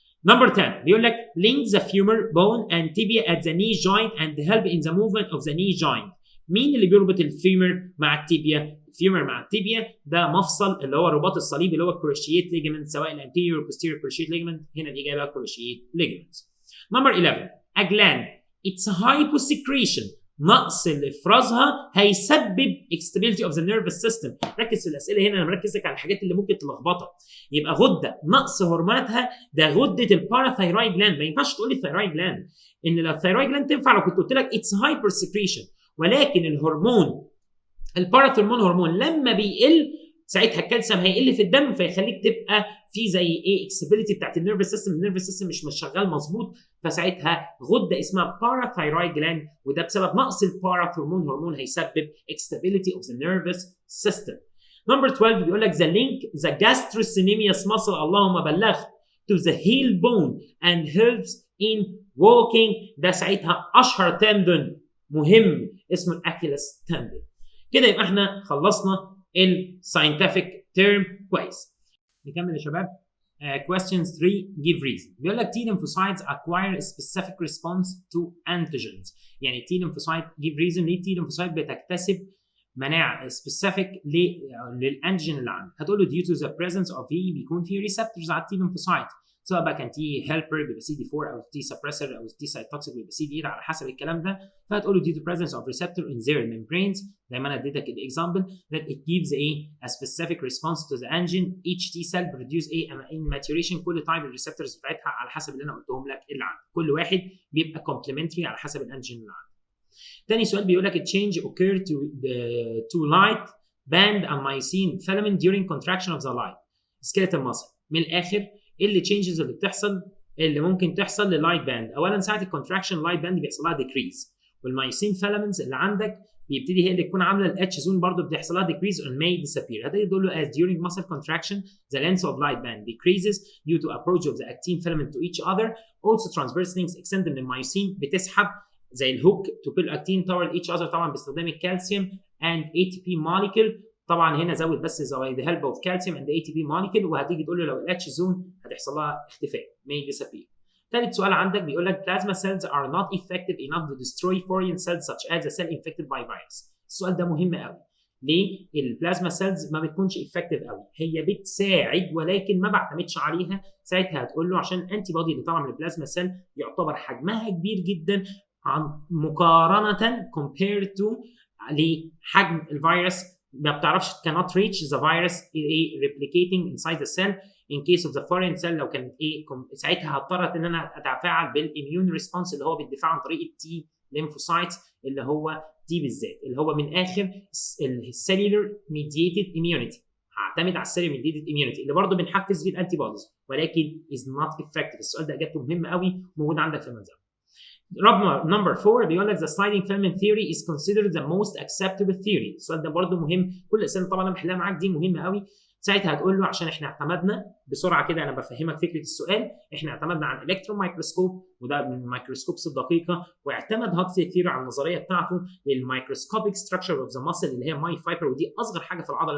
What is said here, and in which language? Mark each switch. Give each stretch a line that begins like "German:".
English: Number 10
Arabic: بيقول لك
English: link the femur bone and tibia at the knee joint and help in the movement of the knee joint.
Arabic: مين اللي بيربط الفيمر مع التيبيا؟ الفيمر مع التيبيا ده مفصل اللي هو الرباط الصليبي اللي هو الكروشيت ليجمنت، سواء الانتيريور او posterior كروشيت ليجمنت. هنا الاجابه كروشيت ليجمنت.
English: Number 11 a gland its hyposecretion
Arabic: نقص افرازها هيسبب
English: instability of the nervous system.
Arabic: ركز في الاسئله هنا، انا مركز لك على الحاجات اللي ممكن تلخبطك. يبقى غده نقص هرموناتها ده غده الباراثايرويد جلاند. ما ينفعش تقول لي الثايرويد جلاند، ان الثايرويد جلاند تنفع لو كنت قلت لك اتس هايبر سكريشن، ولكن الهرمون الباراثرمون هرمون لما بيقل ساعتها الكالسيوم هيقل في الدم، فيخليك تبقى في زي ايه اكسبيليتي بتاعت النيرفس سيستم. النيرفس سيستم مش شغال مظبوط، فساعتها غده اسمها باراثايرويد جلاند، وده بسبب نقص الباراثرمون هرمون هيسبب اكستابيليتي اوف ذا نيرفس سيستم. نمبر 12 بيقول لك
English: the link the gastrocnemius muscle
Arabic: اللهم بلغ
English: to the heel bone and helps in walking.
Arabic: ده ساعتها اشهر تندون مهم اسمه الاكيلس تندون. كده يبقى احنا خلصنا الساينتفك تيرم كويس. نكمل يا شباب.
English: Questions 3 give reason.
Arabic: بيقول لك
English: T lymphocytes acquire a specific response to antigens.
Arabic: يعني
English: T lymphocyte give reason
Arabic: ليه T lymphocyte بتكتسب مناعه سبيسيفيك للانتيجين اللي عندك. هتقول له
English: due to the presence of E
Arabic: بيكون في ريسبتورز على التي lymphocyte، سواء بقى كان تي هيلبر بيبقى سي دي 4 او تي سبريسر او تي سايتوكسيك بيبقى سي دي 8 على حسب الكلام ده. فهتقول له
English: due to presence of receptor in their membranes
Arabic: زي ما انا اديتك الاكزامبل
English: that it gives a specific response to the antigen. each T cell produce in maturation
Arabic: كل تايب الريسبتورز بتاعتها على حسب اللي انا قلتهم لك اللي عندك، كل واحد بيبقى complementary على حسب الانتيجين اللي عندك. تاني سؤال بيقول لك
English: change occur to light band and myosin filament during contraction of the light skeletal muscle.
Arabic: من الاخر ايه اللي changes اللي بتحصل اللي ممكن تحصل لللايت باند؟ اولا ساعه الكونتراكشن اللايت باند بيحصل لها decrease، والمايسين فيلامنتس اللي عندك بيبتدي هي اللي تكون عامله الاتش زون برضه بيحصل لها
English: decrease and may disappear.
Arabic: هتقدر تقول له
English: as during muscle contraction the length of light band decreases due to approach of the actin filament to each other. Also transverse links extend
Arabic: من المايسين بتسحب زي الهوك
English: to pull actin toward each other
Arabic: طبعا باستخدام الكالسيوم
English: and ATP molecule.
Arabic: طبعا هنا زود بس
English: the help of calcium and the ATP molecule،
Arabic: وهتيجي تقول له لو الاتش زون هتحصل لها اختفاء
English: may disappear.
Arabic: ثالث سؤال عندك بيقول لك
English: plasma cells are not effective enough to destroy foreign cells such as a cell infected by virus.
Arabic: السؤال ده مهم قوي. ليه؟ البلازما سيلز ما بتكونش افكتيف قوي، هي بتساعد ولكن ما بعتمدش عليها. ساعتها هتقول له عشان انتي بودي اللي طالعه من البلازما سيل يعتبر حجمها كبير جدا عن مقارنه compared to لحجم الفيروس. ما بتعرفش
English: cannot reach the virus replicating inside the cell in case of the foreign cell.
Arabic: لو كانت ساعتها هضطر ان انا اتفاعل بالاميون ريسبونس اللي هو بالدفاع عن طريق التي lymphocytes اللي هو دي بالذات اللي هو من اخر السيلولر ميديتد immunity. هعتمد على السيلولر ميديتد immunity اللي برضه بنحفز بيه الانتي بوديز ولكن
English: is not effective.
Arabic: السؤال ده اجابته مهمه قوي موجود عندك في المنظر. نمبر 4 بيقول لك
English: the sliding filament theory is considered the most acceptable theory.
Arabic: السؤال ده برضه مهم، كل الاسئله طبعا انا بحلها معاك دي مهمه قوي. ساعتها هتقول له عشان احنا اعتمدنا بسرعه كده، انا بفهمك فكره السؤال، احنا اعتمدنا على الالكترون مايكروسكوب وده من الميكروسكوبس الدقيقه، واعتمد هاكسلي ثيوري على النظريه بتاعته للميكروسكوبيك ستراكشر اوف ذا ماسل اللي هي ماي فايبر، ودي اصغر حاجه في العضله.